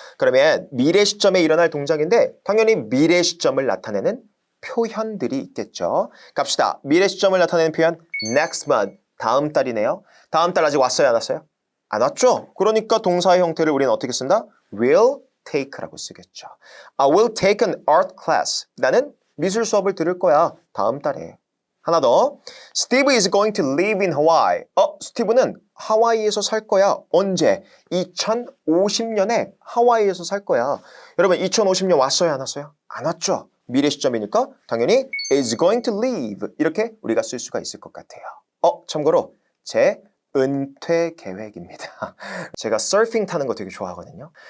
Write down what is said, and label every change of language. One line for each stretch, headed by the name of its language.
Korean: 그러면 미래 시점에 일어날 동작인데 당연히 미래 시점을 나타내는 표현들이 있겠죠. 갑시다. 미래 시점을 나타내는 표현 next month, 다음 달이네요. 다음 달 아직 왔어요? 안 왔어요? 안 왔죠? 그러니까 동사의 형태를 우리는 어떻게 쓴다? will take라고 쓰겠죠.
English: I will take an art class.
Korean: 나는 미술 수업을 들을 거야. 다음 달에. 하나 더.
English: Steve is going to live in Hawaii.
Korean: 스티브는 하와이에서 살 거야. 언제? 2050년에 하와이에서 살 거야. 여러분 2050년 왔어요? 안 왔어요? 안 왔죠? 미래 시점이니까 당연히
English: is going to live
Korean: 이렇게 우리가 쓸 수가 있을 것 같아요. 참고로 제 은퇴 계획입니다. 제가 서핑 타는 거 되게 좋아하거든요.